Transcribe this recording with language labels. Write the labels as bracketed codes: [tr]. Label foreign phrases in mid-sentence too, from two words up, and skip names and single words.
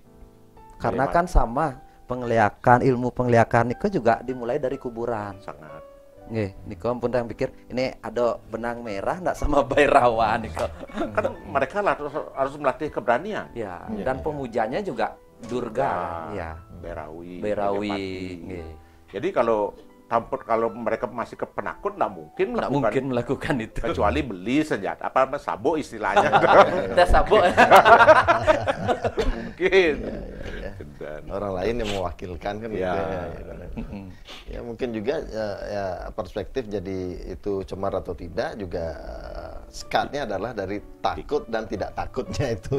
[id] karena kan sama ilmu penglihakan Niko juga dimulai dari kuburan. Sangat. Nggih, Niko pun yang pikir ini ada benang merah enggak sama Bhairawa Niko. Kan mereka harus melatih keberanian. Ya, dan pemujanya juga Durga, ya. Bhairawi. Nggih. Jadi kalau mereka masih penakut, nggak mungkin melakukan itu. Kecuali beli senjata, sabuk istilahnya. Tes sabuk. Mungkin. Dan orang lain yang mewakilkan kan gitu ya. Ya mungkin juga ya perspektif jadi itu cemar atau tidak juga skatnya adalah dari takut dan tidak takutnya itu.